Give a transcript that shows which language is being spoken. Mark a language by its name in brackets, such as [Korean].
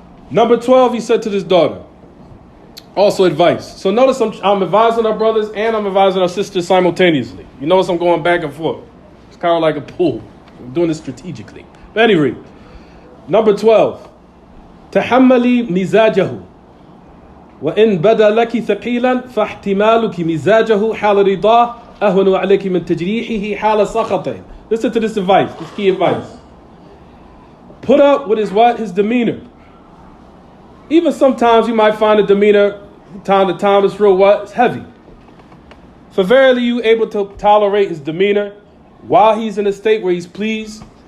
[English] Number 12, he said to his daughter, also advice. So notice I'm advising our brothers and I'm advising our sisters simultaneously. You notice I'm going back and forth. It's kind of like a pool. I'm doing this strategically. But anyway, number 12. [Arabic] تحملي مزاجه وإن بدا لك ثقيلا فاحتمالك مزاجه حال رضاه أهون عليك من تجريحه حال سخطه. [English] Listen to this advice, this key advice. Put up with his demeanor. Even sometimes you might find a demeanor time to time is real it's heavy. For verily you able to tolerate his demeanor while he's in a state where he's pleased.